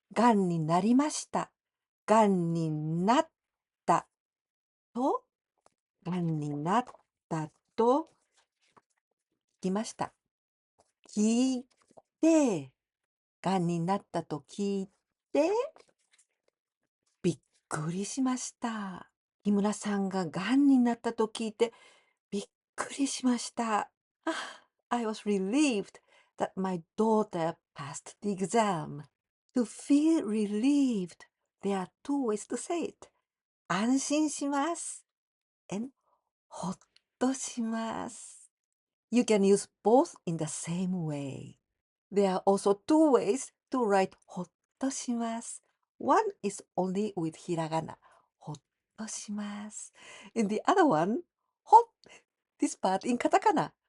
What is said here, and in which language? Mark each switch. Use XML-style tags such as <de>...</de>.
<ja>がんになりました。がんになったと、がんになったと聞きました。聞いて、がんになったと聞いて、びっくりしました。木村さんががんになったと聞いて、びっくりしました。</ja> <en>I was relieved that my daughter passed the exam. To feel relieved, there are two ways to say it.</en> <ja>安心します and ほっとします。</ja> <en>You can use both in the same way. There are also two ways to write ほっとします。 One is only with hiragana.</en> <ja>ほっとします。</ja> <en>And the other one, ほ this part in katakana.</en>